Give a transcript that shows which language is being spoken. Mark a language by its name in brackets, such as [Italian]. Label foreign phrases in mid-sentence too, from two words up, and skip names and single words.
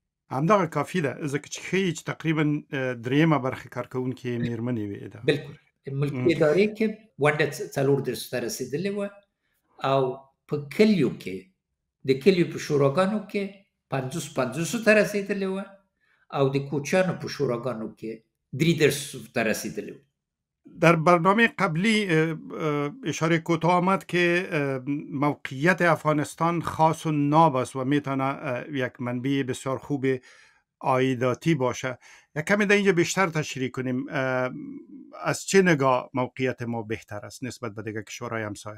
[Pashto] همدغه کافي ده ځکه چې ښیي چې تقریبا درېیمه برخه کارکوونکې یې مېرمنې وې. بلکل ملکي ادارې کې ونډه 34 ته رسېدلې وه، او په کلیو کې د کلیو په شوراګانو کې 50 ته رسېدلې وه، او د کوچیانو په شوراګانو کې 33 ته رسیدلی و. [Persian] در برنامه قبلی اشاره کوتاه آمد که موقعیت افغانستان خاص و ناب است و میتونه یک منبع بسیار خوب عایداتی باشه. یک کمی در اینجا بیشتر تشریح کنیم از چه نگاه موقعیت ما بهتر است نسبت به دیگر کشورهای همسایه؟